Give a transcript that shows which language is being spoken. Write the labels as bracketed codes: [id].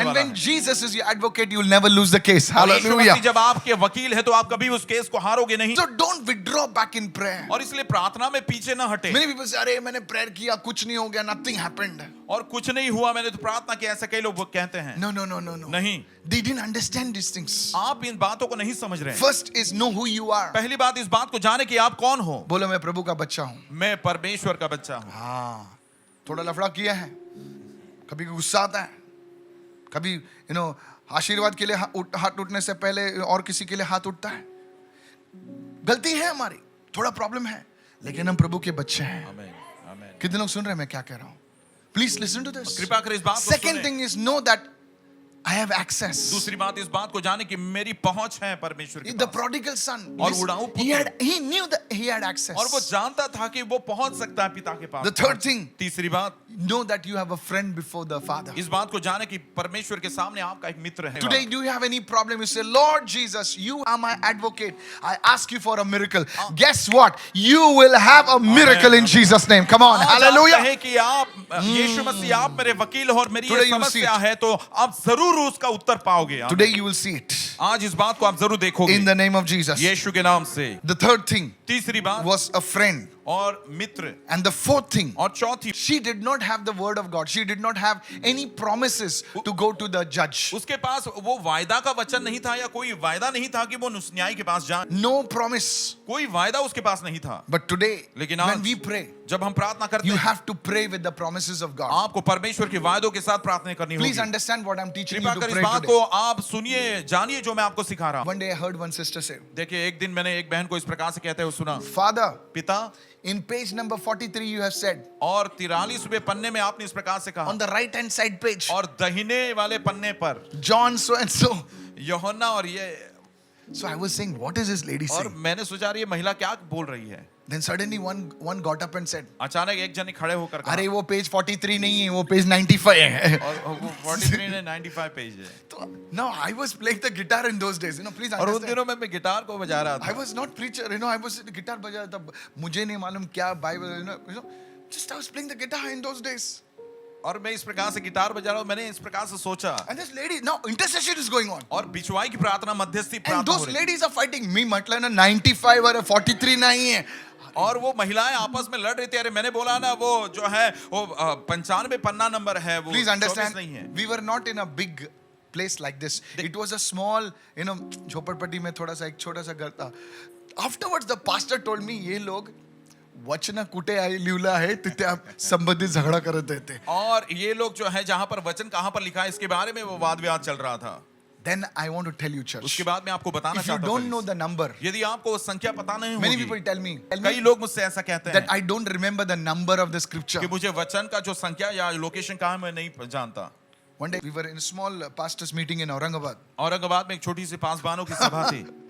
[en] And [hi] वाला [en] when [hi] है। [en] Jesus is your advocate, you'll never lose the case. [hi] और यीशु [en] Hallelujah. [hi] मसीह जब आपके वकील है तो आप कभी उस केस को हारोगे नहीं। [en] So don't withdraw back in prayer. [hi] और इसलिए प्रार्थना में पीछे ना हटे। [en] Many people say, [hi] "अरे मैंने prayer किया, कुछ नहीं हो गया, [en] nothing happened." [hi] और कुछ नहीं हुआ, मैंने तो प्रार्थना की, ऐसे कई लोग वो कहते हैं। [en] No. [hi] नहीं, [en] They didn't understand these things. [hi] आप इन बातों को नहीं समझ रहे हैं। [en] First is know who you are. [hi] पहली बात इस बात को जाने कि आप कौन हो। बोलो मैं प्रभु का बच्चा हूँ. मैं परमेश्वर का बच्चा हूँ। हाँ, थोड़ा लफड़ा किया है, कभी गुस्सा आता है, कभी आशीर्वाद के लिए हाथ उठने से पहले और किसी के लिए हाथ उठता है. गलती है हमारी, थोड़ा प्रॉब्लम है, लेकिन हम प्रभु के बच्चे हैं. आमीन, आमीन। कितने लोग सुन रहे हैं मैं क्या कह रहा हूँ? [en] Please listen to this. [hi] कृपा कर इस बात को [en] Second [hi] सुनें। [en] thing is know that I have access. [hi] दूसरी बात इस बात को जाने कि मेरी पहुंच है परमेश्वर के [en] The [hi] पास। [en] prodigal son, [hi] और उड़ाऊ पुत्र। [en] he knew that he had access. [hi] और वो जानता था कि वो पहुंच सकता है पिता के पास। [en] The third thing, [hi] तीसरी बात, [en] know that you have a friend before the Father. [hi] इस बात को जाने कि परमेश्वर के सामने आपका एक मित्र है। [en] Today, do you have any problem? You say, "Lord Jesus, you are my advocate. I ask you for a miracle." Guess what? You will have a miracle in Jesus' name. Come on, [hi] आज आप [en] hallelujah. [hi] कहें कि आप यीशु मसीह आप मेरे वकील हो और मेरी [en] Today [hi] ये [en] you will see [hi] समस्या [en] it. [hi] है तो आप जरूर उसका उत्तर पाओगे। [en] Today you will see it [hi] आज इस बात को आप जरूर देखोगे [en] in the name of Jesus. [hi] यीशु के नाम से। [en] The third thing [hi] तीसरी बात [en] was a friend, [hi] और मित्र, [en] and the fourth thing, [hi] और चौथी [en] she did not have the word of God. She did not have any promises to go to the judge. [hi] उसके पास वो वायदा का वचन नहीं था या कोई वायदा नहीं था कि वो न्याय के पास जाए। [en] No promise. [hi] कोई वायदा उसके पास नहीं था। [en] But today, [hi] लेकिन [en] when [hi] आज [en] we pray, [hi] जब हम प्रार्थना करते [en] you [hi] हैं [en] have to pray with the promises of God. [hi] आपको परमेश्वर के वायदों के साथ प्रार्थना करनी [en] Please [hi] होगी। [en] understand what I'm teaching you [hi] कृपा [en] to [hi] कर इस [en] pray [hi] बात [en] today. [hi] को आप सुनिए, जानिए जो मैं आपको सिखा रहा हूँ। [en] One day I heard one sister say, [hi] देखिए एक दिन मैंने एक बहन को इस प्रकार से कहते हुए सुना, [en] "Father, [hi] पिता, [en] in page number 43 you have said, [hi] और 43वें पन्ने में आपने इस प्रकार से कहा, [en] on the right hand side page, [hi] और दाहिने वाले पन्ने पर [en] John so and so." [hi] यूहन्ना और ये, [en] So I was saying, what is this lady [hi] और [en] saying? [hi] मैंने सोचा ये महिला क्या बोल रही है। Then suddenly one got up and said, अचानक एक जन ने खड़े होकर कहा, अरे वो पेज 43 नहीं है, वो पेज 95 है. और वो 43 ने 95 पेज है. तो [en] no, I was playing the guitar in those days. Please [hi] और उन [en] understand. [hi] दिनों में मैं गिटार को बजा रहा [en] I [hi] था. [en] was not preacher. I was guitar [hi] बजा रहा था. मुझे नहीं मालूम क्या Bible. [en] Just I was playing the guitar in those days. [hi] और मैं इस प्रकार से गिटार बजा रहा हूँ. मैंने इस प्रकार से सोचा. [en] And this lady, now intercession is going on. [hi] और बिचवाई की प्रार्थना, मध्यस्थी [en] And [hi] प्रार्थना हो [en] those [hi] रही. [en] ladies are fighting. [hi] Me मतलब ना 95 और 43 नहीं है. और वो महिलाएं आपस में लड़ रही थी. अरे मैंने बोला ना वो जो है वो 95 पन्ना नंबर है, वो [en] Please understand. [hi] नहीं है. [en] We were not in a big place like this. It was a small, [hi] झोपड़पट्टी में थोड़ा सा एक छोटा सा घर था. [en] Afterwards, the pastor told me, [mr] ये लोग वचन कुठे आहे लिहिलं आहे तिथे संबंधित झगड़ा करत थे. [hi] और ये लोग जो है जहां पर वचन कहां पर लिखा है इसके बारे में वो वाद विवाद चल रहा था. [en] Then I want to tell you, church. [hi] उसके बाद मैं आपको बताना [en] If you [hi] चाहता [en] don't [hi] हूं, [en] know the number, [hi] यदि आपको वो संख्या पता नहीं [en] many [hi] होगी. [en] people tell me [hi] कई लोग मुझसे ऐसा कहते [en] that [hi] हैं [en] I don't remember the number of the scripture. [hi] कि मुझे वचन का जो संख्या या लोकेशन कहाँ है मैं नहीं जानता. [en] One day we were in a small pastors meeting in Aurangabad, [hi] Aurangabad में एक छोटी सी पासबानों की सभा थी.